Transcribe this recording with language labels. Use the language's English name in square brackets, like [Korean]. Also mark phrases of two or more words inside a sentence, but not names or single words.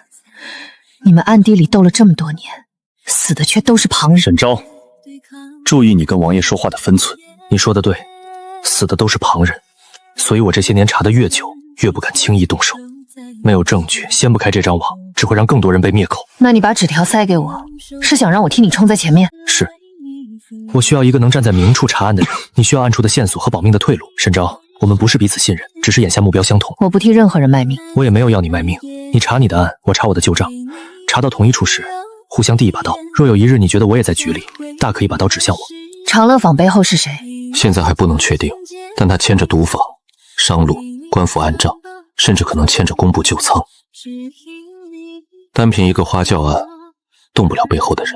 [Chinese] 你們暗地裡鬥了這麼多年，死的卻都是旁人。沈昭，注意你跟王爺說話的分寸。你說的對，死的都是旁人，所以我這些年查得越久，越不敢輕易動手。沒有證據，掀不開這張網，只會讓更多人被滅口。那你把紙條塞給我，是想讓我替你衝在前面？是。我需要一個能站在明處查案的人，你需要暗處的線索和保命的退路。沈昭，我們不是彼此信任，只是眼下目標相同。我不替任何人賣命。我也沒有要你賣命，你查你的案，我查我的舊賬，查到同一處時，互相遞一把刀。若有一日你覺得我也在局裡，大可以把刀指向我。長樂坊背後是誰？現在還不能確定，但他牽着毒坊、商路、官府暗賬，甚至可能牽着工部舊倉。單憑一個花轎案，動不了背後的人。